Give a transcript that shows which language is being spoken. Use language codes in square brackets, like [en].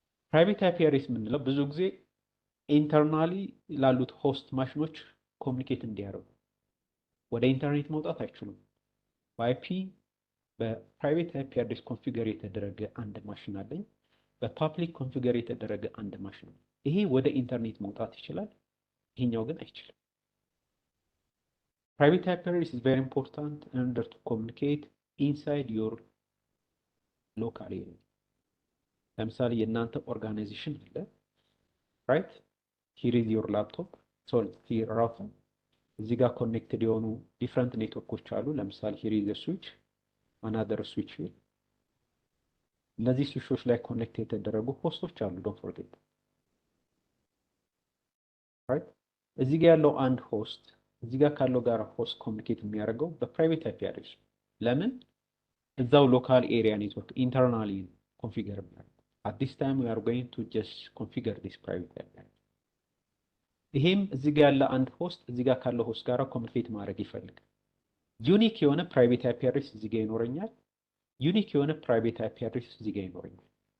[am] ፕራይቬት አይፒ አድሬስ የምንለው ብዙ ጊዜ ኢንተርናሊ ላሉት ሆስት ማሽኖች ኮሚኒኬት እንዲያደርጉ ወደ ኢንተርኔት መውጣት አይችሉም። በአይፒ በፕራይቬት አይፒ አድሬስ ኮንፊገር የተደረገ አንድ ማሽን አለኝ፣ በፓብሊክ ኮንፊገር የተደረገ አንድ ማሽን ነው። ይሄ ወደ ኢንተርኔት መውጣት ይችላል፣ ይሄኛው ግን አይችልም። [en] private IP address is very important in order to communicate inside your local area። [am] ለምሳሌ የእናንተ ኦርጋናይዜሽን አለ [en] right? here is your laptop, sorry here router። [am] እዚህ ጋር ኮኔክትድ የሆኑ ዲፍረንት ኔትወርኮች አሉ። ለምሳሌ [en] here is a switch, another switch here [am] እነዚህ ስዊቾች ላይ ኮኔክት የተደረጉ ሆስቶች አሉ። [en] ዶንት ፎርጌት ራይት። [am] እዚህ ጋር ያለው አንድ ሆስት እዚህ ጋር ካለው ጋር ሆስት ኮሚኒኬት የሚያደርገው በፕራይቬት አይፒ አድሬስ። ለምን? እዛው ሎካል ኤሪያ ኔትወርክ ኢንተርናሊ ኮንፊገር የሚያደርገው። [en] at this time we are going to just configure this private IP address። [am] ይሄም እዚህ ጋር ያለ አንድ ሆስት እዚህ ጋር ካለው ሆስት ጋር ኮሚኒኬት ማድረግ ይፈልጋል። ዩኒክ የሆነ ፕራይቬት አይፒ አድሬስ እዚህ ጋር ይኖረኛል። ዩኒክ የሆነ ፕራይቬት አይፒ አድሬስ እዚህ ጋር ይኖረኛል።